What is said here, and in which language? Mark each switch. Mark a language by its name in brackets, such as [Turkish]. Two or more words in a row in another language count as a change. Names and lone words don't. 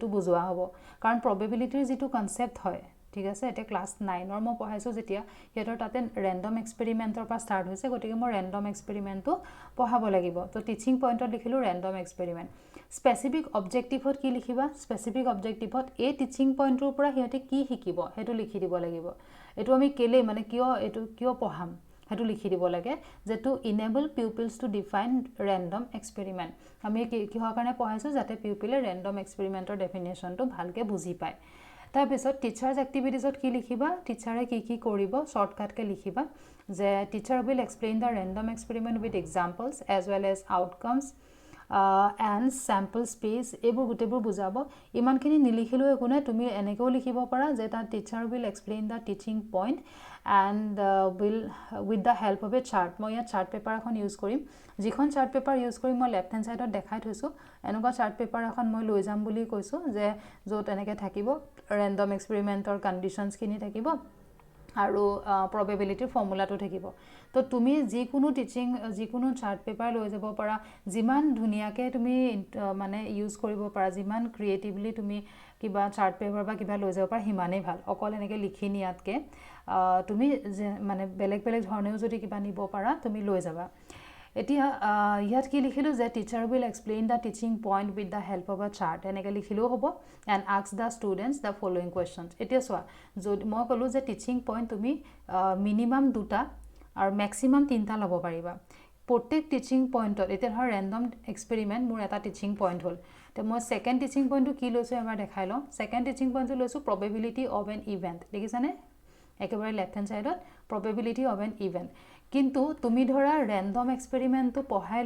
[Assamese] বুজোৱা হ'ব কাৰণ প্ৰবেবিলিটিৰ যেটো কনসেপ্ট হয় ঠিক আছে এটা ক্লাস 9 ৰ মই পঢ়াইছো যেতিয়া হেতৰ তাতে [English] random experiment-ৰ [Assamese] পৰা স্টাৰ্ট হৈছে গতিকে মই [English] random experiment-টো [Assamese] পঢ়াব লাগিব তো [English] teaching point-ত [Assamese] লিখিলো [English] random experiment specific objective-ত [Assamese] কি লিখিবা [English] specific objective-ত [Assamese] এই [English] teaching point-ৰ [Assamese] পৰা হেতে কি শিকিব হেতু লিখি দিব লাগিব এটো আমি কেলে মানে কিয় পঢ়াম হেতু লিখি দিব লাগে যেটো [English] enable pupils to define random experiment [Assamese] আমি কিহৰ কাৰণে পঢ়াইছো যাতে পিউপিলে [English] random experiment-ৰ definition-টো [Assamese] ভালকে বুজি পায় তাৰ পিছত [English] teachers activities-ত [Assamese] কি লিখিবা টিচাৰে কি কৰিব শৰ্টকাট কে লিখিবা যে টিচাৰ [English] will explain the random experiment with examples as well as outcomes and sample space [Assamese] এবোৰ গুটেবোৰ বুজাব ইমানখিনি নিলিখিলো একো নাই তুমি এনেকেও লিখিব পাৰা যে তা টিচাৰ [English] will explain the teaching point and will with the help of a chart [Assamese] মই ইয়াত [English] chart paper [Assamese] এখন ইউজ কৰিম যিখন [English] chart paper [Assamese] ইউজ কৰি মই [English] left hand side-ত [Assamese] দেখাই থৈছো এনেকুৱা [English] chart paper [Assamese] এখন মই লৈ যাম বুলি কৈছো যে যত এনেকে থাকিব [English] random experiment-ৰ conditions [Assamese] কিনি থাকিব আৰু [English] probability formula-টো [Assamese] থাকিব তো তুমি যিকোনো [English] chart paper [Assamese] লৈ যাব পাৰা যিমান ধুনিয়াকে তুমি মানে ইউজ কৰিব পাৰা যিমান ক্ৰিয়েটিভলি তুমি কিবা [English] chart paper [Assamese] বা কিবা লৈ যাব পাৰা হিমানেই ভাল অকল এনেকে লিখি নিয়াতকে তুমি মানে বেলেগ ধৰণেও যদি কিবা নিব পাৰা তুমি লৈ যাবা এতিয়া ইয়াত কি লিখিলো যে [English] teacher will explain the teaching point with the help of a chart [Assamese] এনেকৈ লিখিলেও হ'ব [English] and ask the students the following questions [Assamese] এতিয়া চোৱা যদি মই ক'লোঁ যে [English] teaching point [Assamese] তুমি মিনিমাম 2টা আৰু মেক্সিমাম 3টা ল'ব পাৰিবা প্ৰত্যেক [English] teaching point-ত [Assamese] এতিয়া ধৰ [English] random experiment [Assamese] মোৰ এটা [English] teaching point [Assamese] হ'ল তো মই [English] second teaching point-টো [Assamese] কি লৈছোঁ এবাৰ দেখাই লওঁ [English] second teaching point-টো [Assamese] লৈছোঁ [English] probability of an event [Assamese] দেখিছানে একেবাৰে [English] left hand side-ত probability of an event [Assamese] কিন্তু তুমি ধৰা [English] random experiment-টো [Assamese] পঢ়াই